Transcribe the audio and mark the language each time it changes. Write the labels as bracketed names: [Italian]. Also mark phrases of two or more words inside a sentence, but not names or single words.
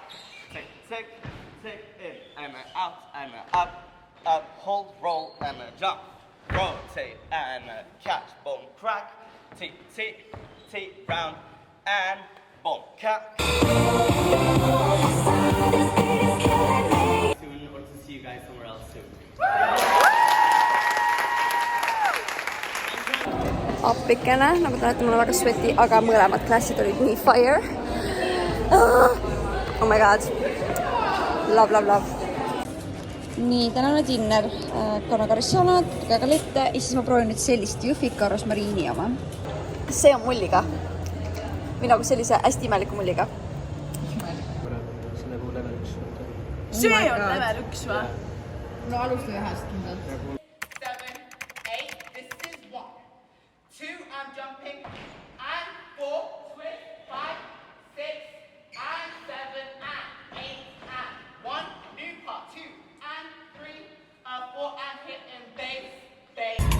[English] Tick, tick, tick, in, and out, and up, up, hold, roll, and jump. Rotate, and catch, boom, crack. T, T, T, round, and boom, cat. Soon, or to see you guys somewhere else soon. [Estonian] Appikene, nagu te näete, mul on väga sweaty, aga mõlemad klassid olid nii fire. [English] Oh my god. Love, love, love. [Estonian] Nii, tänane dinner. Kanakarissalat, käegalette ja siis ma proovin nüüd sellist Jõhvika rosmariini oma. See on mulliga. Või nagu sellise hästi imeliku mulliga. See on level 1 või? No alusta ühest kindlalt. [English] 7, 8, this is 1. 2, I'm jumping, and 4, twist, 5, 6, and 7, and 8, and 1, new part, 2, and 3, 4, and hit and bass, bass.